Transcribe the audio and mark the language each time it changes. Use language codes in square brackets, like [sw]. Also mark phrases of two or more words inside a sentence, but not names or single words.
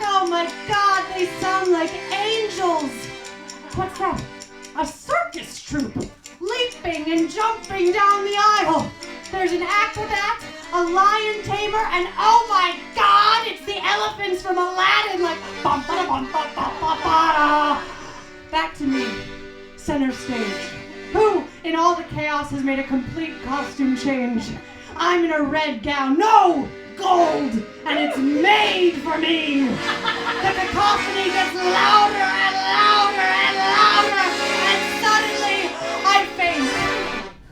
[en] Oh my God, they sound like angels. What's that? A circus troupe, leaping and jumping down the aisle. There's an acrobat, a lion tamer, and oh my God, it's the elephants from Aladdin, like bum ba bum ba ba ba ba. Back to me, center stage. Who, in all the chaos, has made a complete costume change? I'm in a red gown, no, gold, and it's made for me. The cacophony gets louder and louder and louder, and suddenly I faint.